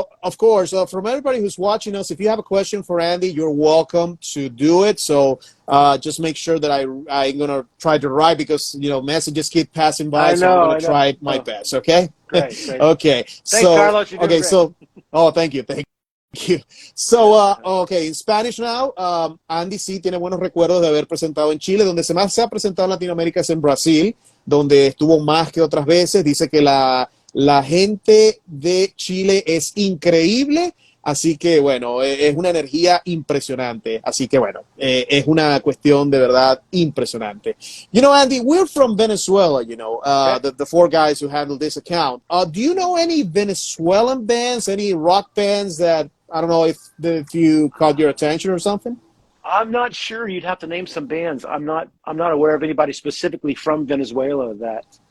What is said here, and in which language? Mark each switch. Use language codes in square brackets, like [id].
[en] Of course, from everybody who's watching us, if you have a question for Andy, you're welcome to do it. So just make sure that I'm gonna try to write because messages keep passing by. So I'm gonna try my best. Okay. Great. Okay. Thanks, Carlos. You're doing great. So, thank you. So, okay, in Spanish now, [es] Andy sí tiene buenos recuerdos de haber presentado en Chile, donde más se ha presentado en Latinoamérica es en Brasil, donde estuvo más que otras veces. Dice que la gente de Chile es increíble, así que bueno, es una energía impresionante, así que bueno, es una cuestión de verdad impresionante. [en] Andy, we're from Venezuela, Okay. the four guys who handle this account. Do you know any Venezuelan bands, any rock bands that, I don't know if you caught your attention or something? I'm not sure. You'd have to name some bands. I'm not aware of anybody specifically from Venezuela that.